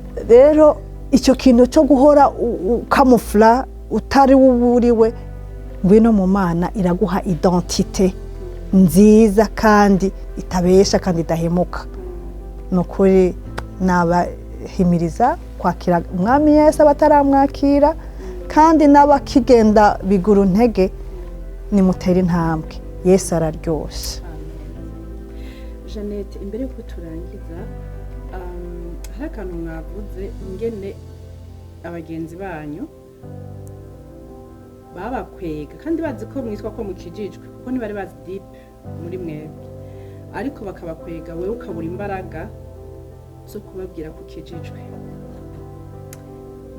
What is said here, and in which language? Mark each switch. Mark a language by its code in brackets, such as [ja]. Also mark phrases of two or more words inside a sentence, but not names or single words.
[rw] rero icyo kintu cyo guhora ukamufla utari wuburiwe ngwino mu Mana iraguha identite nziza kandi itabesha kandi idahemuka nukuri nabahimiriza kwakira Umwami Yesu abataramwakira kandi n'abakigenda biguru ntege nimutera intambwe Yesu araryoshe [rn] Jeannette imbere yuko turangiza hari akantu mwavuze ingene abagenzi banyu babakwega kandi bazi ko mwitwa ko mukijijwe kuko ntibari bazi deep muri mwebwe ariko bakabakwega wewe ukabura imbaraga zo kubabwira ko ukijijwe